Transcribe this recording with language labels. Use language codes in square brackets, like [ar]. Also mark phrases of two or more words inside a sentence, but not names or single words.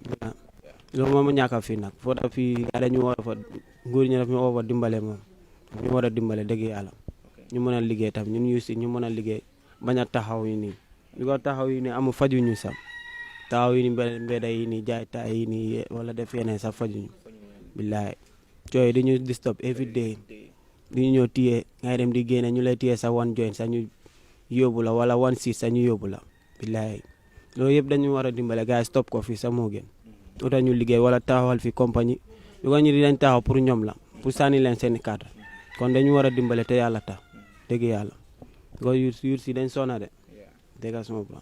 [wo] loolu moom ñàkk a fii nag foo tax fii gaa dañu war a fa nguur ñi daf ñu war a dimbale moom ñu war a dimbale dëgg yàlla ñu mën a liggéey tam ñun yu si ñu mën a liggéey bañ a taxaw yi nii bi ko taxaw yi nii amul fajuñu sax taxaw yi nii mbedda yi nii jaay taay yi nii wala def yeneen sax fajuñu billaay cooy di ñu [en] disturb every day [wo] di ñu ñëw téye ngay dem di génne ñu lay téye sa [en] one joint [wo] sa ñu yóbbu la wala [en] one six [wo] sa ñu yóbbu la billaay loolu yëpp dañu war a dimbale gars yi stop ko fii sa moo gën uta ñu liggéey wala taxawal fi compagnie bi ko ñu di dañ taxaw pour ñoom la pour sànni leen seen cadre kon dañu war a dimbale te yàlla tax dëgg yàlla ko yur si dañ sona de dëgg sama plan